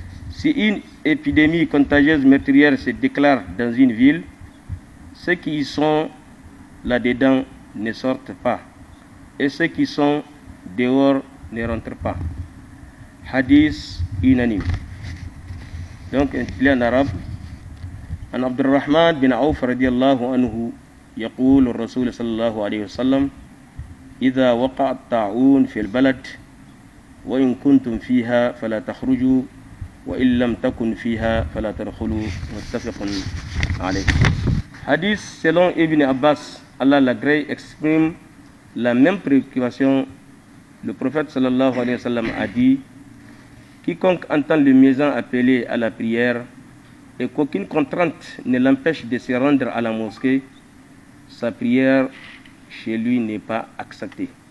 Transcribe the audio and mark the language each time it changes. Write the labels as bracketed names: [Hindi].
[French] si une épidémie contagieuse meurtrière se déclare dans une ville, ceux qui y sont là-dedans ne sortent pas, et ceux qui sont dehors ne rentrent pas. Hadith unanime. Donc, intitulé en arabe: [Arabic] عن عبد الرحمن بن عوف رضي الله عنه يقول الرسول صلى الله عليه وسلم: إذا وقع الطاعون في البلد وإن كنتم فيها فلا تخرجوا وإن لم تكن فيها فلا تدخلوا. متفق عليه. [French] Hadith selon Ibn Abbas, Allah l'agrée, exprime la même préoccupation. Le prophète sallallahu alayhi wa sallam a dit: quiconque entend le muezzin appeler à la prière et qu'aucune contrainte ne l'empêche de se rendre à la mosquée, sa prière chez lui n'est pas acceptée.